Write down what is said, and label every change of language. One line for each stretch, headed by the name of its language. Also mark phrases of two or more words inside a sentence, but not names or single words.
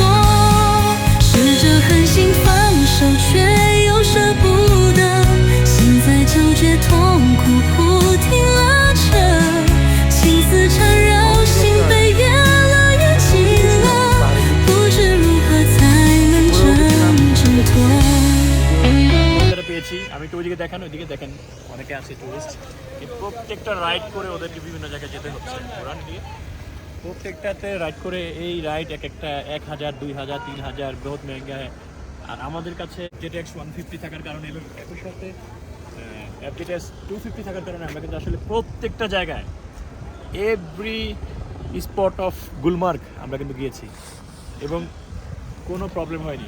Chinese: 试着狠心放手，却又舍不得，心在纠结痛苦不停拉扯，情丝缠绕，心被越勒越紧了，不知如何才能真正脱。
Bangla: পেয়েছি আমি তো ওইদিকে দেখান, ওইদিকে দেখেন অনেকে আছে টুরিস্ট, প্রত্যেকটা রাইড করে ওদেরকে বিভিন্ন জায়গায় যেতে হচ্ছে ঘোরান দিয়ে। প্রত্যেকটাতে রাইড করে, এই রাইড এক একটা 1000, 2000, 3000
Hindi: बहुत महंगा
Bangla: হয়। আর আমাদের কাছে জেটেক্স 150 থাকার কারণে এবং একই সাথে জেটেক্স 250 থাকার কারণে আমরা কিন্তু আসলে প্রত্যেকটা জায়গায়
English: every spot of
Bangla: গুলমার্গ আমরা কিন্তু গিয়েছি এবং কোনো প্রবলেম হয়নি।